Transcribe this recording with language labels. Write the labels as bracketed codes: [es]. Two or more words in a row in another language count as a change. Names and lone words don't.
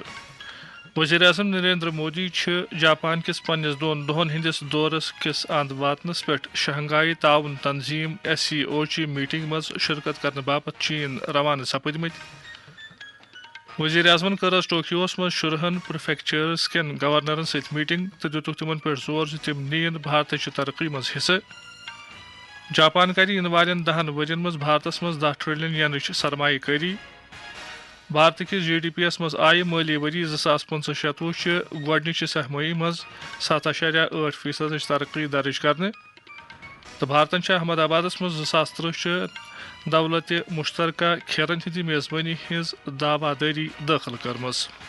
[ks] وزیر اعظم نریندر مودی جاپان کس پنس دون دہن ہندس دورس کس اند واتنس پہ شنگھائی تعاون تنظیم SCO چہ میٹنگ مز شرکت کرنے باپت چین روانہ سپدمت۔ وزیر اعظم کر ٹوکیوس مز شرہن پریفیکچرس کین گورنرن ست میٹنگ تو دتک تمن پہ زور تم نین بھارت چہ ترقی مز حصہ۔ جاپان کر ان والن 10 ورین مز بھارتس مز 10 ٹریلین ینچ سرمایہ کاری۔ بھارت کس GDP یس مز آئی مالی وری 2015-16 چہ گۄڈنچہ سہمائی مز 7.8% ترقی درج کرنے تو بھارتن چھ احمد آبادس مز 2030 چہ دولت مشترکہ کھیرن ہندی میزبانی ہز دعوہ داری داخل کرمز۔